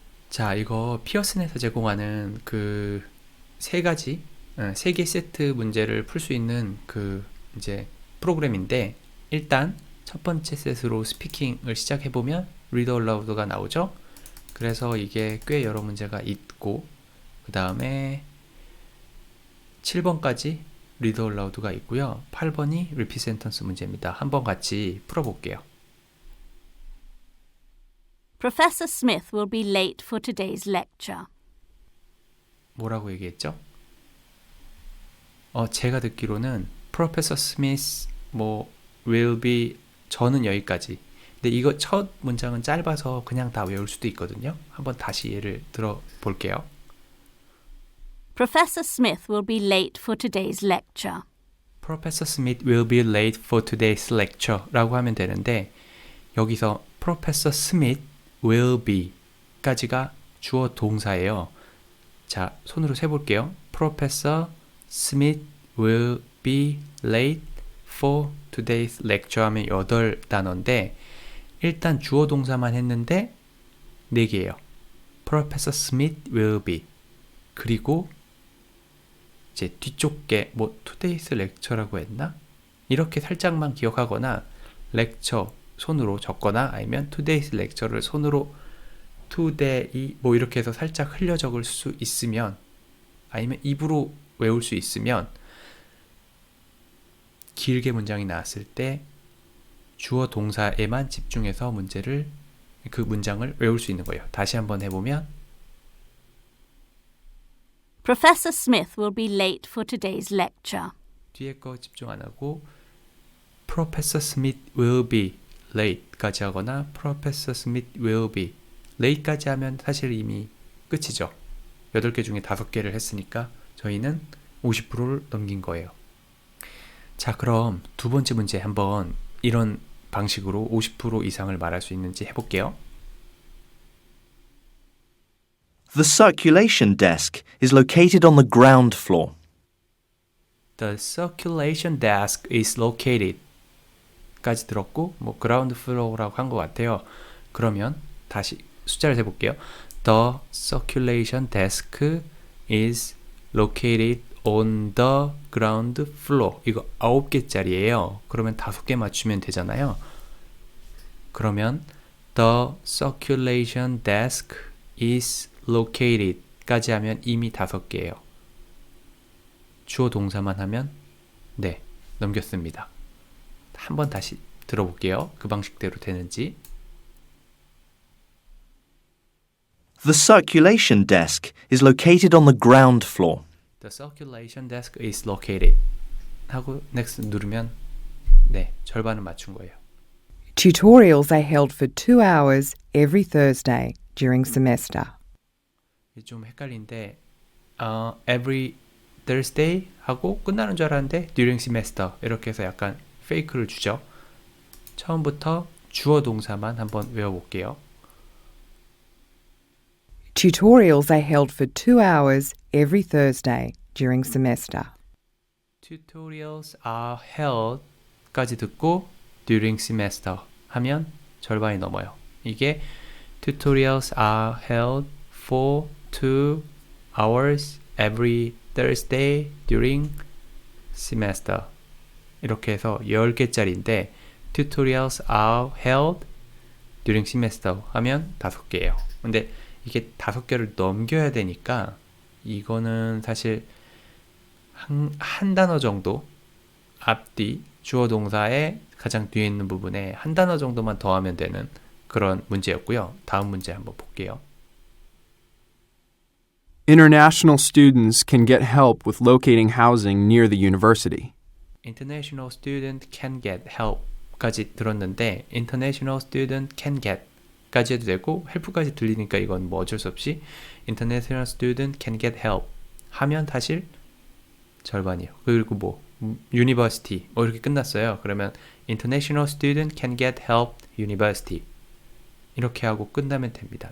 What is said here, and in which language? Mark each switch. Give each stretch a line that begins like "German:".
Korean: 자, 이거 피어슨에서 제공하는 그 세 개 세트 문제를 풀 수 있는 그 이제 프로그램인데 일단 첫 번째 셋으로 스피킹을 시작해 보면 read aloud가 나오죠. 그래서 이게 꽤 여러 문제가 있고 그 다음에 7번까지 read aloud가 있고요. 8번이 repeat sentence 문제입니다. 한번 같이 풀어볼게요.
English: Professor Smith will be late for today's lecture.
Korean: 뭐라고 얘기했죠? 제가 듣기로는 Professor Smith 뭐
English: will be
Korean: 저는 여기까지. 근데 이거 첫 문장은 짧아서 그냥 다 외울 수도 있거든요. 한번 다시 예를 들어 볼게요.
English: Professor Smith will be late for today's lecture. Professor Smith will be late for today's lecture
Korean: 라고 하면 되는데 여기서
English: Professor Smith will be
Korean: 까지가 주어 동사예요. 자, 손으로 세볼게요.
English: Professor Smith will be late for today's lecture
Korean: 하면 8단어인데 일단 주어 동사만 했는데 4개예요.
English: Professor Smith will be
Korean: 그리고 이제 뒤쪽 게 뭐
English: today's lecture
Korean: 라고 했나? 이렇게 살짝만 기억하거나 lecture 손으로 적거나 아니면 today's lecture를 손으로 today 뭐 이렇게 해서 살짝 흘려 적을 수 있으면 아니면 입으로 외울 수 있으면 길게 문장이 나왔을 때 주어 동사에만 집중해서 그 문장을 외울 수 있는 거예요. 다시 한번 해보면
English: Professor Smith will be late for today's lecture.
Korean: 뒤에 거 집중 안 하고
English: Professor Smith will be late
Korean: 까지 하거나 Professor Smith will be late까지 하면 사실 이미 끝이죠. 8개 중에 5개를 했으니까 저희는 50%를 넘긴 거예요. 자, 그럼 두 번째 문제 한번 이런 방식으로 50% 이상을 말할 수 있는지 해볼게요.
English: The circulation desk is located on the ground floor. The circulation desk is located
Korean: 까지 들었고 뭐
English: ground floor
Korean: 라고 한 것 같아요. 그러면 다시 숫자를 세볼게요.
English: The circulation desk is located on the ground floor.
Korean: 이거 9개짜리예요. 그러면 5개 맞추면 되잖아요. 그러면
English: the circulation desk is located
Korean: 까지 하면 이미 5개예요. 주어 동사만 하면 네, 넘겼습니다. 한번 다시 들어볼게요. 그 방식대로 되는지.
English: The circulation desk is located on the ground floor. The circulation desk is located
Korean: 하고 next 누르면 네, 절반은 맞춘 거예요.
English: Tutorials are held for 2 hours every Thursday during semester.
Korean: 좀 헷갈린데
English: every Thursday
Korean: 하고 끝나는 줄 알았는데
English: during semester
Korean: 이렇게 해서 약간 페이크를 주죠. 처음부터 주어 동사만 한번 외워볼게요.
English: Tutorials are held for 2 hours every Thursday during semester. Tutorials are held
Korean: 까지 듣고
English: during semester
Korean: 하면 절반이 넘어요. 이게
English: Tutorials are held for 2 hours every Thursday during semester
Korean: 이렇게 해서 10개짜리인데
English: Tutorials are held during semester
Korean: 하면 5개예요. 근데 이게 5개를 넘겨야 되니까 이거는 사실 한 단어 정도 앞뒤 주어 동사의 가장 뒤에 있는 부분에 한 단어 정도만 더하면 되는 그런 문제였고요. 다음 문제 한번 볼게요.
English: International students can get help with locating housing near the university. International student can get help
Korean: 까지 들었는데
English: International student can get
Korean: 까지 해도 되고 help까지 들리니까 이건 뭐 어쩔 수 없이 International student can get help 하면 사실 절반이에요. 그리고 뭐 university 뭐 이렇게 끝났어요. 그러면
English: International student can get help university
Korean: 이렇게 하고 끝나면 됩니다.